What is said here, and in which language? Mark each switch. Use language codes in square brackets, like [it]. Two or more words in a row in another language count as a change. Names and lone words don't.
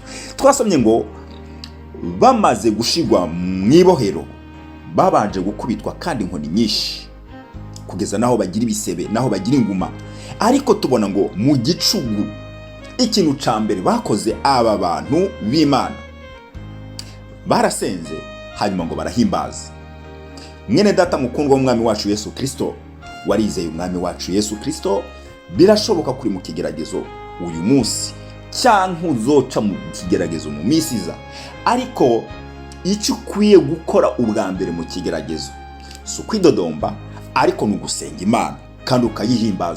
[rn] Twasomye ngo bamaze gushigwa mu ibohero babanje gukubitwa kandi inkoni nyinshi, kugeza naho bagira ibisebe, naho bagira inguma. Ariko tubona ngo mu gicugu ikintu ca mbere bakoze aba bantu b'Imana, barasenze hanyuma ngo barahimbaza. Mwene data mukundwa w'umwami wacu Yesu Kristo, warizeye umwami wacu Yesu Kristo, birashoboka kuri mu kigeragezo uyu munsi cyangwa uzoca mu kigeragezo mu minsi iza. Ariko icyo ukwiye gukora ubwa mbere mu kigeragezo si ukwidodomba, ariko ni ugusenga Imana kandi ukayihimbaza.